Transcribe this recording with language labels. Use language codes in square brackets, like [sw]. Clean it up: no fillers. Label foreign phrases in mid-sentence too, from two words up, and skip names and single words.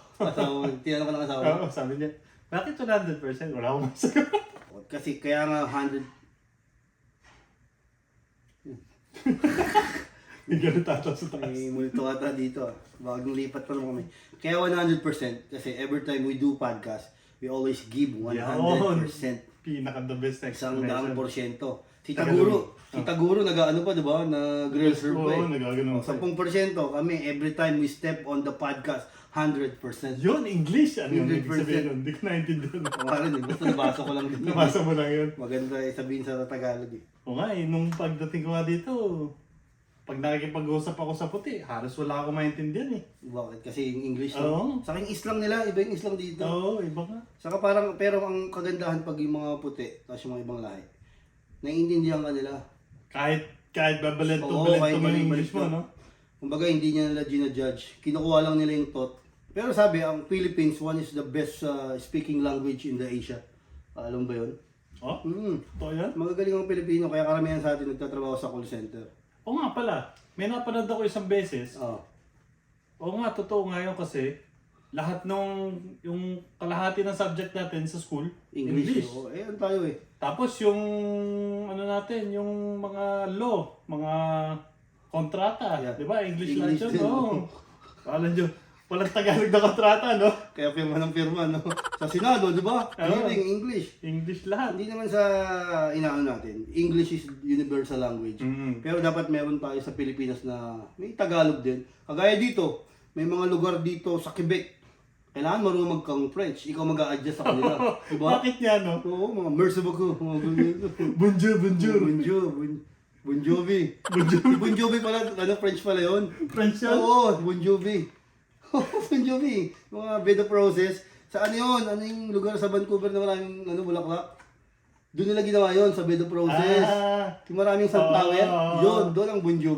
[tl] Asawa, tinanong ko ng asawa. Oo, sabi niya, bakit 100%? Wala akong masagot. Kasi kaya nga 100. Hindi ganun tataw sa taas. May multo ata dito ah. Bagong lipat pa naman kami. Kaya 100% kasi [en] every time we do podcast, we always give 100%. [tl] Pinaka the best Isang explanation. daang porsyento. Si Taguro, nag-ano pa, di ba? Nag-grill serve pa eh. Oo, nagagano. 10% kami, [en] every time we step on the podcast, 100%. [tl] Yun, English. Ano yung ibig 100%. sabihin nun? Hindi ko naintindihan. Parang din, basta nabasa ko lang din. Nabasa mo lang yun. Maganda sabihin sa Tagalog eh. O nga eh, nung pagdating ko nga dito, pag nakikipag-usap ako sa puti, halos wala akong maintindihan eh. Bakit? Kasi yung English. Oo. Sa akin islang nila, iba yung islang dito. Oo, iba nga. Saka parang, pero ang kagandahan pag yung mga puti, tapos yung mga ibang lahi, naiintindihan ka nila. Kahit babalento Oo, mo kahit yung English balik-balik mo, no? Kumbaga, hindi niya nila ginajudge. Kinukuha lang nila yung thought. Pero sabi, ang Philippines, [en] one is the best speaking language in the Asia. [tl] Alam ba yun? Oh, Hmm. totoo yan? Magagaling ang Pilipino, kaya karamihan sa atin nagtatrabaho sa call center. Oo nga pala, may napanood ako isang beses. Oh. Oo nga, totoo nga yun kasi lahat nung yung kalahati ng subject natin sa school, English. Oh. Eh, ano tayo eh. Tapos yung ano natin, yung mga law, mga kontrata, Yeah. di ba? English lang English yun, din. no? Alam nyo, walang Tagalog na kontrata, no? Kaya firma ng firma, no? Sa Senado, di ba? [en] Hearing English. [tl] English lahat. Hindi naman sa inaano natin. [en] English is universal language. [tl] Mhm. Pero dapat meron tayo sa Pilipinas na may Tagalog din. Kagaya dito, may mga lugar dito sa Quebec. Kailangan marunong mag-French. Ikaw mag-a-adjust sa kanila. Diba? Bakit nga, no? Oo, mga [fr] merci beaucoup. [tl] Mga ganyan. [fr] Bonjour, bonjour. [tl] Bonjour. Bon Jovi. Bon Jovi pala, ano, French pala yun. French yun? Oo, Bon Jovi. Bon Jovi. Mga bed of roses. Sa ano yun? Ano yung lugar sa Vancouver na maraming bulaklak? Doon nila ginawa yun, sa bed of roses. Ah, Yung maraming sunflower. Oo. Yun, doon ang Bon Jovi.